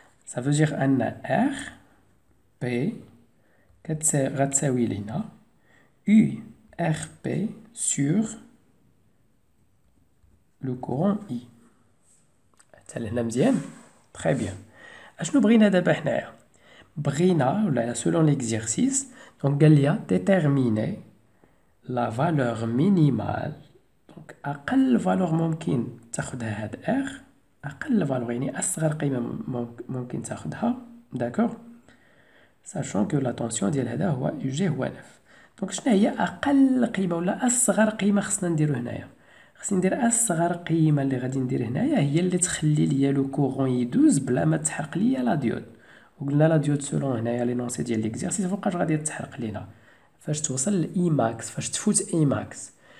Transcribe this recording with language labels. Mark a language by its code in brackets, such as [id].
[fr] Ça veut dire [ar] ان ار بي غتساوي لينا [fr] U RP sur le courant I. [ar] حتى لهنا مزيان؟ تري بيان. اشنو بغينا دابا حنايا؟ بغينا ولا [fr] selon l'exercice [ar] دونك قال ليا [fr] déterminer la valeur minimale. [ar] دونك اقل فالور ممكن تاخدها هاد R. اقل فالور يعني اصغر قيمة ممكن تاخدها. داكوغ. [fr] sachant que la tension [ar] ديال هذا هو UG هو 9. دونك شنو هي اقل قيمه ولا اصغر قيمه خصنا نديرو هنايا؟ خصني ندير اصغر قيمه اللي غادي ندير هنايا هي اللي تخلي ليا لو كورون يدوز بلا ما تحرق ليا لا ديود. وقلنا لا ديود سولون هنايا لي نونسي ديال ليكزارسيس فوقاش غادي تحرق لينا فاش توصل لاي ماكس، فاش تفوت اي ماكس.